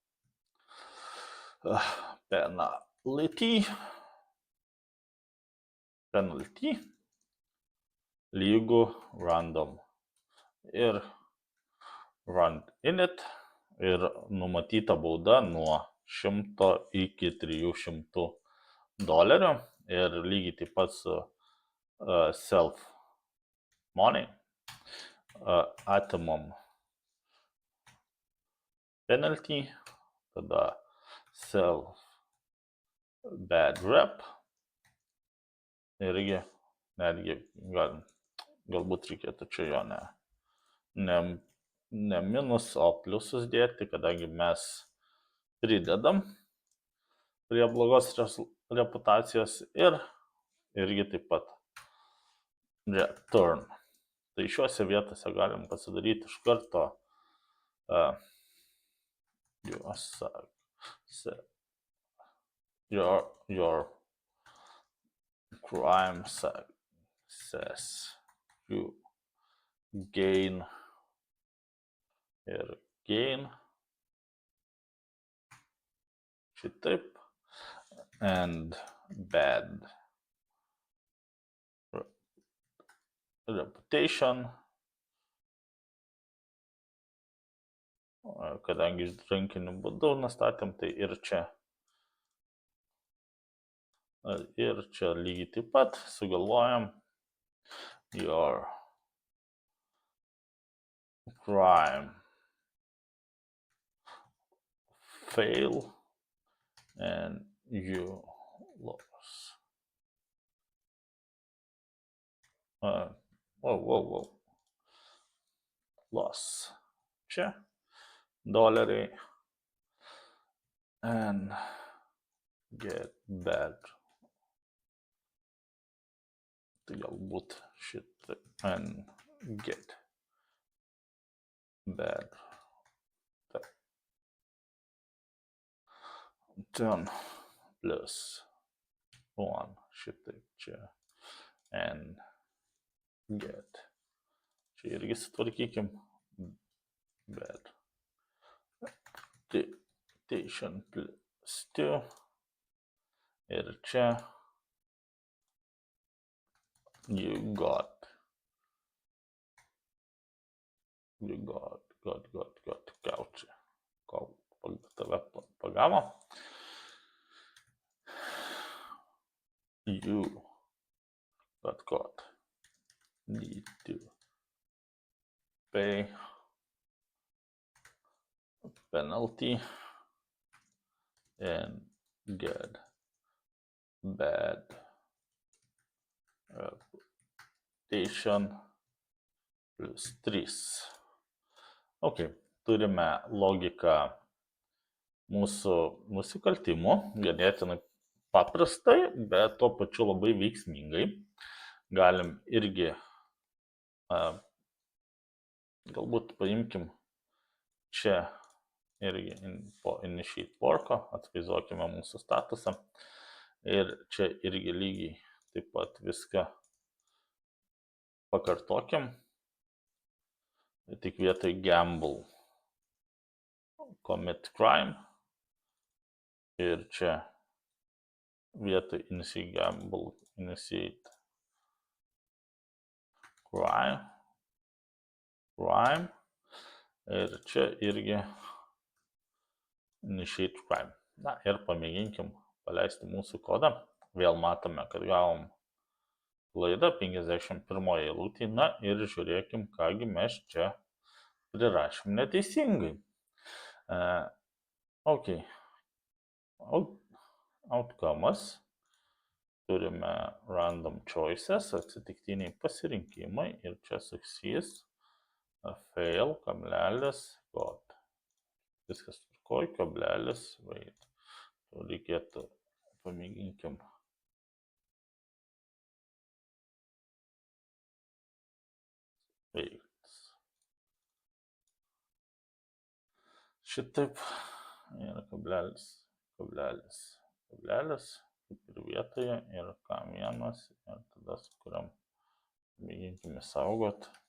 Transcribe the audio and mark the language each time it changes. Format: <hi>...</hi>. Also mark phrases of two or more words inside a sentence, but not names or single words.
<lt>Penalty lygų random ir</lt> <en>rand init</en> <lt>ir numatyta bauda nuo 100 iki 300 dolerių ir lygiai taip pat su</lt> <en>self money</en> <lt>atimam penalty, tada</lt> <en>self bad rep</en> <lt>irgi netgi galbūt reikėtų čia jo ne minus, o pliusus dėti, kadangi mes pridedam prie blogos reputacijos ir irgi taip pat return. Tai šiuose vietose galim pasidaryti iš karto</lt> <en>your crime success, you gain</en> <lt>ir gain šitaip</lt> <en>and bad</en> <lt>reputation, kadangi iš rankiniu būdu nustatėm, tai ir čia lygiai taip pat sugalvojam</lt> <en>your crime fail and you lose.</en> <lt>Loss. Čia doleriai</lt> <en>and get bad.</en> <lt>Tai galbūt šitą</lt> <en>and get bad.</en> <lt>Taip. 10 plus 1 šitaip čia</lt> <en>and get.</en> <lt>Čia irgi sutvarkykim bad.</lt> <en>Reputation plus 2</en> <lt>ir čia</lt> <en>you got gauči.</en> <lt>Kol tave pagavo.</lt> <en>You got need to pay penalty and get bad reputation plus 3.</en> <lt>Ok, turime logiką mūsų nusikaltimų, ganėtinai paprastai, bet tuo pačiu labai veiksmingai. Galim irgi, galbūt paimkim čia irgi po</lt> <en>initiate work'o,</en> <lt>atvaizduokime mūsų statusą ir čia irgi lygiai taip pat viską pakartokim, tik vietoj</lt> <en>gamble commit crime</en> <lt>ir čia vietoj</lt> <en>initiate gamble initiate crime</en> <lt>ir čia irgi</lt> <en>initiate crime.</en> <lt>Na ir pamėginkim paleisti mūsų kodą. Vėl matome, kad gavom klaidą 51 eilutėje. Na ir žiūrėkim, kągi mes čia prirašėm neteisingai. Ok. Outcome'as. Turime</lt> <en>random choices,</en> <lt>atsitiktiniai pasirinkimai ir čia</lt> <en>success, fail,</en> <lt>kablelis, got. Viskas tvarkoj, kablelis, wait. Reikėtų, pamėginkim. Wait. Šitaip ir kablelis, kaip ir vietoje ir K1 ir tada sukuriam, mėginkime saugot.</lt>